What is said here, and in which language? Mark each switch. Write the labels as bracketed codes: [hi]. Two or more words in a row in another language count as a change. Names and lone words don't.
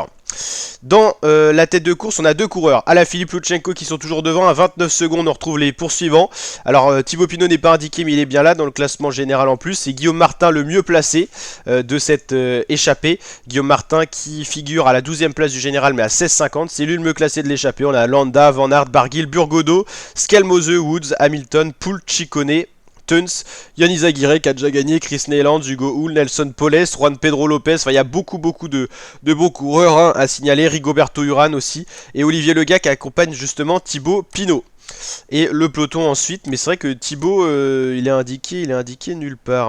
[fr] Dans la tête de course, on a deux coureurs, Alaphilippe, Loutchenko qui sont toujours devant. À 29 secondes, on retrouve les poursuivants. Alors Thibaut Pinot n'est pas indiqué, mais il est bien là dans le classement général en plus. C'est Guillaume Martin le mieux placé de cette échappée. Guillaume Martin qui figure à la 12e place du général, mais à 16,50. C'est lui le mieux classé de l'échappée. On a Landa, Van Aert, Barguil, Burgodo, Skelmose, Woods, Hamilton, Poel, Ciccone, Tuns, Yann Izaguirre qui a déjà gagné, Chris Neyland, Hugo Hull, Nelson Poles, Juan Pedro Lopez. Enfin, il y a beaucoup de bons coureurs hein, à signaler. Rigoberto Urán aussi. Et Olivier Legas qui accompagne justement Thibaut Pinot. Et le peloton ensuite. Mais c'est vrai que Thibaut, il est indiqué nulle part.